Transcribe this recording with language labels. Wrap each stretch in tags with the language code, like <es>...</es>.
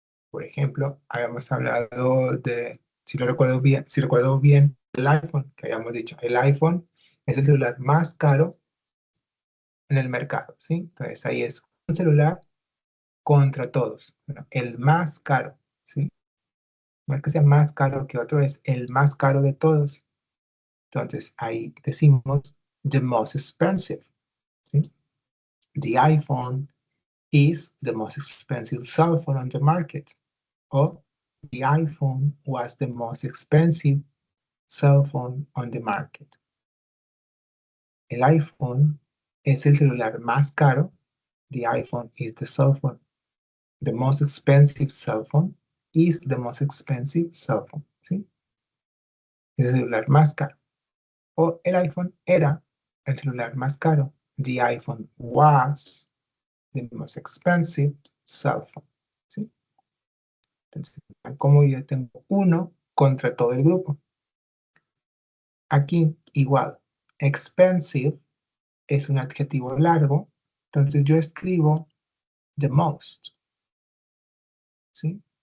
<es>Por ejemplo, habíamos hablado de, si recuerdo bien, el iPhone, que habíamos dicho, el iPhone es el celular más caro en el mercado, ¿sí? Entonces ahí es un celular contra todos, bueno, el más caro, ¿sí? No es que sea más caro que otro, es el más caro de todos. Entonces ahí decimos</es> <en>the most expensive,</en> <es>¿sí?</es> <en>The iPhone is the most expensive cell phone on the market. O the iPhone was the most expensive cell phone on the market.</en> <es>El iPhone es el celular más caro.</es> <en>The iPhone is the cell phone. The most expensive cell phone is the most expensive cell phone.</en> <es>¿Sí? Es el celular más caro. O el iPhone era el celular más caro.</es> <en>The iPhone was the most expensive cell phone.</en> <es>¿Sí? Entonces, como yo tengo uno contra todo el grupo. Aquí igual, expensive es un adjetivo largo, entonces yo escribo the most, ¿sí?</es>